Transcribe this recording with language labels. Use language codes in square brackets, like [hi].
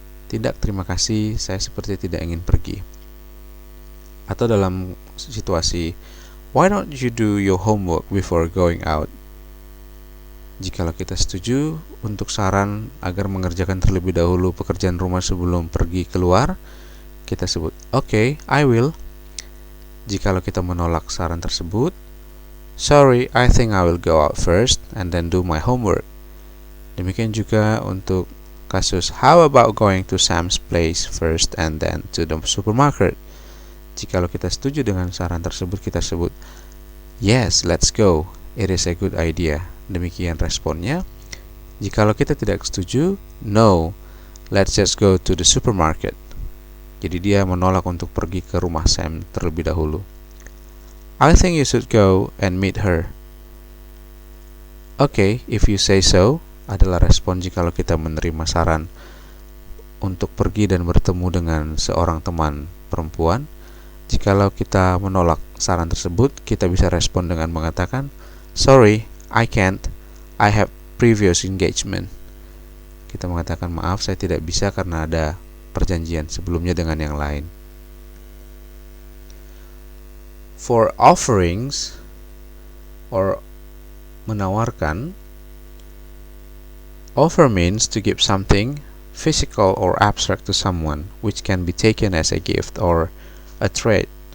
[id] Tidak, terima kasih, saya seperti tidak ingin pergi. Atau dalam situasi [en] why don't you do your homework before going out? [id] Jikalau kita setuju untuk saran agar mengerjakan terlebih dahulu pekerjaan rumah sebelum pergi keluar, kita sebut [en] okay, I will. [id] Jikalau kita menolak saran tersebut, [en] sorry, I think I will go out first and then do my homework. [id] Demikian juga untuk kasus [en] how about going to Sam's place first and then to the supermarket. [id] Jikalau kita setuju dengan saran tersebut, kita sebut [en] yes, let's go, it is a good idea. [id] Demikian responnya. Jikalau kita tidak setuju, [en] no, let's just go to the supermarket. [id] Jadi dia menolak untuk pergi ke rumah Sam terlebih dahulu. [en] I think you should go and meet her. Okay, if you say so, [id] adalah respon jikalau kita menerima saran untuk pergi dan bertemu dengan seorang teman perempuan. Jikalau kita menolak saran tersebut, kita bisa respon dengan mengatakan, [en] sorry, I can't, I have previous engagement. [id] Kita mengatakan maaf, saya tidak bisa karena ada perjanjian sebelumnya dengan yang lain. [en] For offerings or menawarkan, offer means to give something physical or abstract to someone which can be taken as a gift or a trade.